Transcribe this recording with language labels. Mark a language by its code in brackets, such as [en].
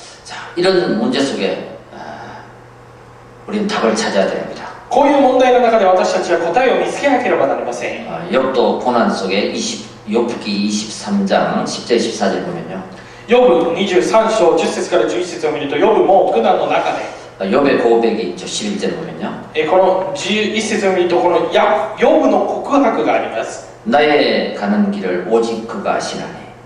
[ko] 자, 이런 문제 속에 우리는 답을 찾아야 됩니다. [ja] こういう問題の中で私たちは答えを見つけなければなりません。 [ko] 욥도 고난 속에 욥기 23장 10절 14절 보면요. [ja] ヨブ23章10節から11節を見ると、ヨブも苦難の中で、 [ko] 욥의 고백이 있죠. 11절 보면요. [ja] この11節を見ると、このヨブの告白があります。 [ko] 나의 가는 길을 오직 그가 아시나니.